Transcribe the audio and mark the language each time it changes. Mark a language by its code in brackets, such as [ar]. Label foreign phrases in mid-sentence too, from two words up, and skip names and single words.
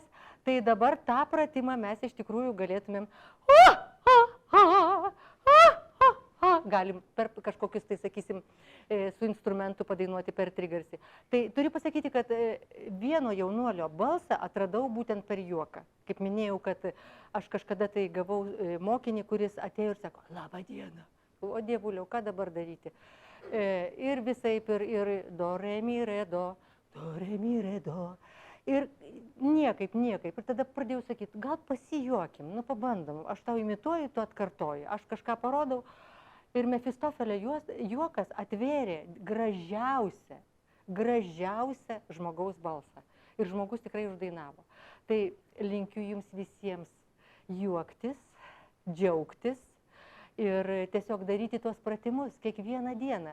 [lt] Tai dabar tą pratimą mes iš tikrųjų galėtumėm galim per kažkokius, tai sakysim, su instrumentu padainuoti per trigarsį. Tai turiu pasakyti, kad vieno jaunuolio balsą atradau būtent per juoką. Kaip minėjau, kad aš kažkada tai gavau mokinį, kuris atėjo ir sako, labą dieną. O dievuliau, ką dabar daryti? Ir visaip, ir do, re, mi, re, do, re, mi, re, do. Ir niekaip. Ir tada pradėjau sakyti, gal pasijuokim, nu pabandom. Aš tau imituoju, tu atkartoji. Aš kažką parodau. Ir Mefistofelio juokas atvėrė gražiausią žmogaus balsą. Ir žmogus tikrai uždainavo. Tai linkiu jums visiems juoktis, džiaugtis ir tiesiog daryti tuos pratimus kiekvieną dieną.